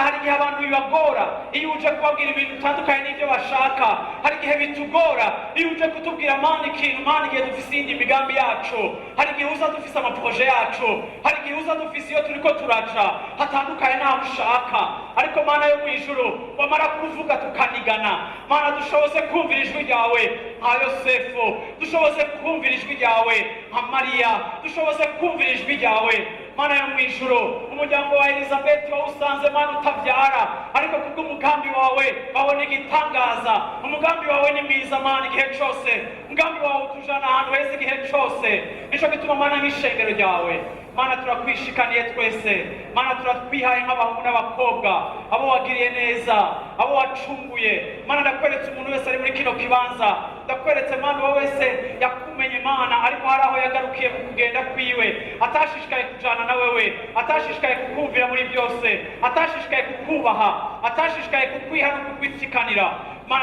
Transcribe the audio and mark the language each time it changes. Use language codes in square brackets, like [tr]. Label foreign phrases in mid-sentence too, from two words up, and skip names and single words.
[rn] Hari igihe abantu bibagora iyo uje kubabwira ibintu bitandukanye n'ibyo bashaka, hari igihe bitugora iyo uje kutubwira Mana ikintu Mana, igihe dufise indi migambi yacu, hari igihe uza dufise amaproje yacu, hari igihe uza dufise iyo turiko turaca hatandukanye n'aho ushaka, ariko Mana yo mwijuru wamara kuvuga tukanigana Mana, dushoboze kumvira ijwi ryawe nka Yosefu, dushoboze kumvira ijwi ryawe nka Mariya, dushoboze kumvira ijwi ryawe Mana yo mwijuru. Umuryango wa Elizabeth wawusanze Mana utabyara, ariko kubw'umugambi wawe babona igitangaza. Umugambi wawe ni mwiza Mana igihe cyose, umugambi wawe utujana ahantu heza igihe cyose. Nico gituma Mana nk'ishengero ryawe Mana turakwishikaniye twese Mana, turatwihaye nk'abahungu n'abakobwa, abo wagiriye neza, abo wacunguye Mana. Ndakweretse umuntu wese ari muri kino kibanza, ndakweretse Mana uwo wese yakumenye Mana, ariko hari aho yagarukiye mu kugenda kwiwe, atashishikaye kujana na wewe, atashishikaye kukumvira muri byose, atashishikaye kukubaha, atashishikaye kukwiha no kukwitsikanira Mana.